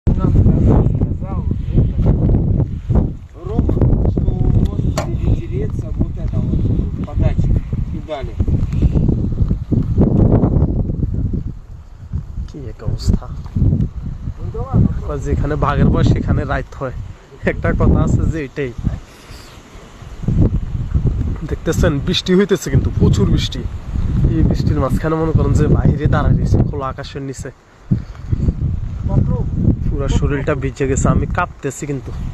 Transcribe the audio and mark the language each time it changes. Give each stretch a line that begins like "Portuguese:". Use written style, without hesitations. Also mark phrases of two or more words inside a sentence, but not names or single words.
Russian: нам сказал Рома, что может перетереться вот это вот подача педали.
Bangla: কি এক অবস্থা যেখানে বাঘের বয়স সেখানে রাইত হয় একটা কথা আছে যে এটাই দেখতেছেন বৃষ্টি হইতেছে কিন্তু প্রচুর বৃষ্টি এই বৃষ্টির মাঝখানে মনে করেন যে বাইরে দাঁড়ায় রয়েছে খোলা আকাশের নিচে পুরো শরীরটা ভিজে গেছে আমি কাঁপতেছি কিন্তু